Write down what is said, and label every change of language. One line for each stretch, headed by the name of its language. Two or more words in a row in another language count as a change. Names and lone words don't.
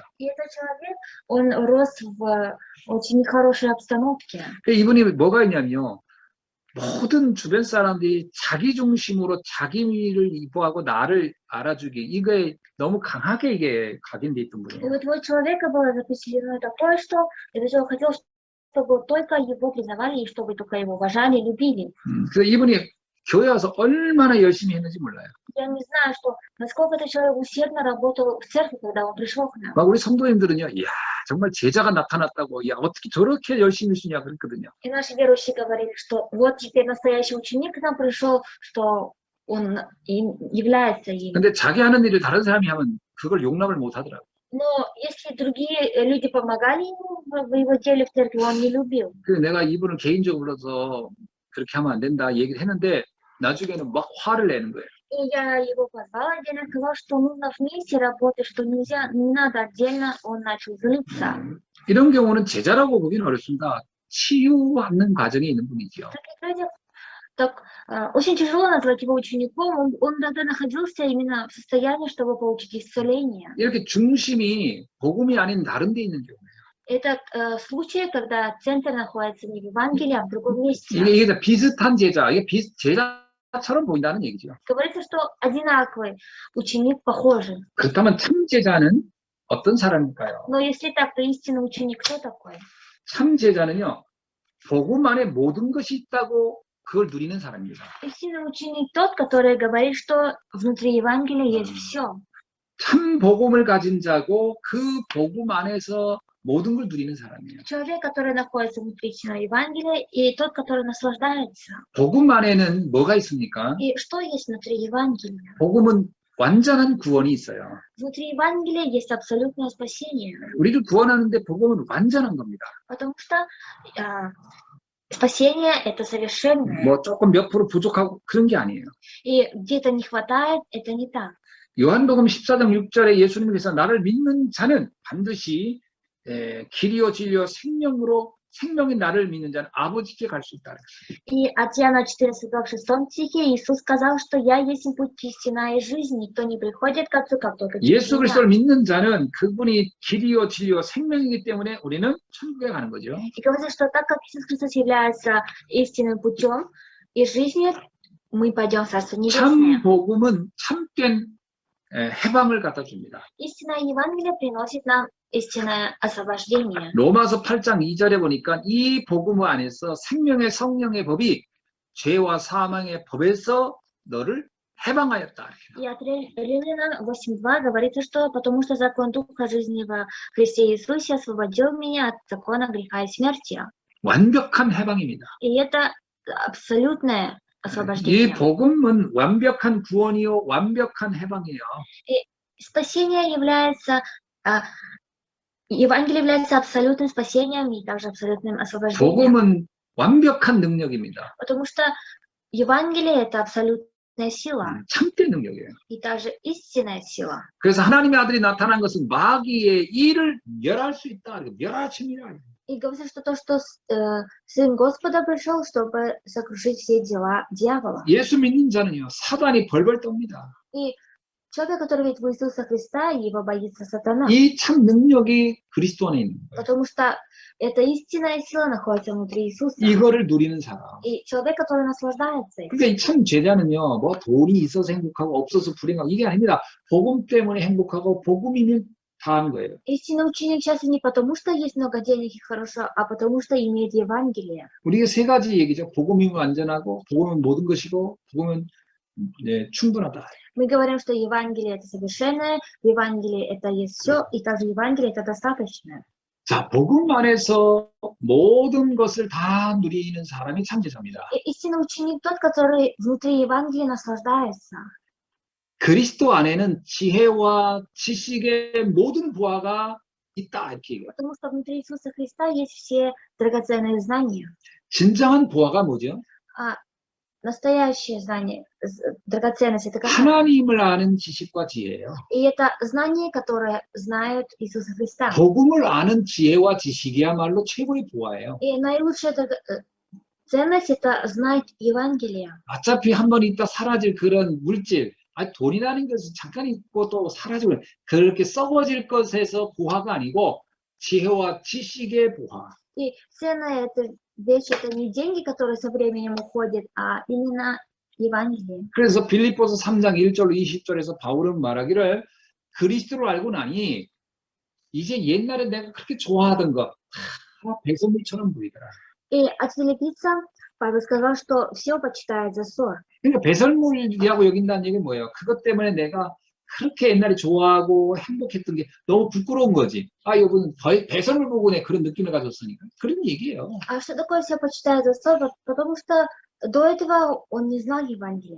Russian: И этот человек, он рос в очень нехорошей обстановке.
Korean: 이분이 뭐가 있냐면요. 모든 주변 사람들이 자기 중심으로 자기를 이뻐하고 나를 알아주기 이거에 너무 강하게 이게 각인돼 있던
Russian: И
Korean: 분이에요.
Russian: вот у человека было запечатлено такое, что этот человек хотел, чтобы только его признавали и чтобы только его уважали, любили.
Korean: 그래서 이분이 교회 와서 얼마나 열심히 했는지 몰라요.
Russian: Я не знаю, что насколько этот человек усердно работал в церкви, когда он пришел к нам.
Korean: 막 우리 성도님들은요, 이야 정말 제자가 나타났다고, 야 어떻게 저렇게 열심히 쓰냐 그랬거든요.
Russian: И наши верующие говорили, что вот теперь настоящий ученик к нам пришел, что он является им.
Korean: 근데 자기 하는 일을 다른 사람이 하면 그걸 용납을 못 하더라고요.
Russian: Но если другие люди помогали ему в его деле в церкви, он не любил.
Korean: 그래서 내가 이분을 개인적으로 불러서 그렇게 하면 안 된다 얘기를 했는데 나중에는 막 화를 내는 거예요.
Russian: И я его позвала отдельно, сказала, что нужно вместе работать, что нельзя, не надо отдельно, он начал злиться.
Korean: 이런 경우는 제자라고 보기는 어렵습니다. 치유하는 과정에 있는 분이죠.
Russian: Таких людях так, очень тяжело назвать его учеником, он тогда находился именно в состоянии, чтобы получить исцеление.
Korean: 이렇게 중심이 복음이 아닌 다른 데 있는 경우예요.
Russian: Это случай, когда центр находится не в Евангелии, а в другом месте.
Korean: 이게 비슷한 제자, 이게 제자처럼 보인다는 얘기죠.
Russian: Говорится, что одинаковый ученик похожий.
Korean: 그렇다면 참 제자는 어떤 사람일까요?
Russian: Но если так, то истинный ученик кто такой?
Korean: 참 제자는요, 복음 안에 모든 것이 있다고 그걸 누리는 사람입니다.
Russian: Истинный ученик тот, который говорит, что внутри Евангелия есть все.
Korean: 참 복음을 가진 자고 그 복음 안에서 모든 걸 누리는 사람이에요.
Russian: Человек, который находится внутри Евангелия, и тот, который наслаждается.
Korean: 복음 안에는 뭐가 있습니까?
Russian: И что есть внутри Евангелия?
Korean: 복음은 완전한 구원이 있어요.
Russian: Внутри Евангелия есть абсолютное спасение,
Korean: 우리를 구원하는데 복음은 완전한 겁니다.
Russian: потому что спасение – это совершенное.
Korean: 뭐 조금 몇 프로 부족하고 그런 게 아니에요.
Russian: И где-то не хватает, это не так.
Korean: 요한복음 14장 6절에 예수님께서 나를 믿는 자는 반드시 길이요 진리요 생명이 나를 믿는 자는 아버지께 갈 수 있다.
Russian: И от Иоанна 14, 6 стихе Иисус сказал, что «Я есть путь, истина и жизнь, никто не приходит к Отцу, как только через 예수 меня».
Korean: 그리스도를 믿는 자는 그분이 길이요 진리요 생명이기 때문에 우리는 천국에 가는 거죠.
Russian: И говорит, что так как Иисус Христос является истинным путем и жизнью, мы пойдем в Царство Небесное.
Korean: 참 복음은 참된 해방을 갖다 줍니다.
Russian: Истинное Евангелие приносит нам истинное освобождение.
Korean: 로마서 8장 2절에 보니까 이 복음 안에서 생명의 성령의 법이 죄와 사망의 법에서 너를 해방하였다.
Russian: И от Римлянам 8.2 говорится, что потому что закон Духа жизни во Христе Иисусе освободил меня от закона греха и смерти.
Korean: 완벽한 해방입니다.
Russian: И это абсолютное 이 освобождение.
Korean: 복음은 완벽한 구원이요 완벽한 해방이에요.
Russian: Спасение является, Евангелие является абсолютным спасением и также абсолютным освобождением.
Korean: 복음은 완벽한 능력입니다.
Russian: Потому что Евангелие это абсолютная сила
Korean: 참된 능력이에요.
Russian: и также истинная сила.
Korean: 그래서 하나님의 아들이 나타난 것은 마귀의 일을 멸할 수 있다. 멸하십니다.
Russian: И говорится, что то, что Сын Господа пришел, чтобы сокрушить все дела дьявола.
Korean: 예수 믿는 자는요 사단이 벌벌 떱니다.
Russian: И человек, который верит в Иисуса Христа, его боится сатана.
Korean: 이 참 능력이 그리스도 안에 있는 거예요.
Russian: Потому что эта истинная сила находится внутри Иисуса.
Korean: 이거를 누리는 사람.
Russian: И человек, который наслаждается этим.
Korean: 그러니까 이 참 제자는요, 뭐 돈이 있어서 행복하고 없어서 불행하고 이게 아닙니다. 복음 때문에 행복하고 복음이면 다 하는 거예요.
Russian: Истинный ученик счастлив не потому, что есть много денег и хорошо, а потому что имеет Евангелие.
Korean: 우리가 세 가지 얘기죠. 복음이면 안전하고, 복음은 모든 것이고, 복음은 충분하다.
Russian: Мы говорим, что Евангелие это совершенное, в Евангелии это есть все, и также Евангелие это достаточное.
Korean: 자, 복음 안에서 모든 것을 다 누리는 사람이 참제자입니다.
Russian: И истинный ученик тот, который внутри Евангелия наслаждается.
Korean: 그리스도 안에는 지혜와 지식의 모든 부하가 있다 이렇게 얘기해요.
Russian: Потому что внутри Иисуса Христа есть все драгоценные знания.
Korean: 진정한 부하가 뭐죠?
Russian: А настоящее знание, драгоценность это какая?
Korean: 하나님을 아는 지식과 지혜예요.
Russian: И это знание, которое знают Иисуса Христа.
Korean: 복음을 아는 지혜와 지식이야말로 최고의 부하예요.
Russian: И наилучшая ценность это знать Евангелие.
Korean: 어차피 한 번 있다 사라질 그런 물질, 돈이라는 것은 잠깐 있고 또 사라지고 그렇게 썩어질 것에서 부하가 아니고 지혜와 지식의 부하.
Russian: И ценная эта вещь это не деньги, которые со временем уходят, а именно Евангелие.
Korean: 그래서 빌립보서 3장 1절 20절에서 바울은 말하기를 그리스도를 알고 나니 이제 옛날에 내가 그렇게 좋아하던 것 배설물처럼 보이더라.
Russian: И от филиппийцам Павел сказал, что все почитает за ссор.
Korean: 그러니까 배설물이라고 여긴다는 얘기는 뭐예요? 그것 때문에 내가 그렇게 옛날에 좋아하고 행복했던 게 너무 부끄러운 거지. 이분 배설물 보고 내 그런 느낌을 가졌으니까. 그런 얘기예요.
Russian: А что такое все почитает за ссор? Потому что до этого он не знал Евангелия.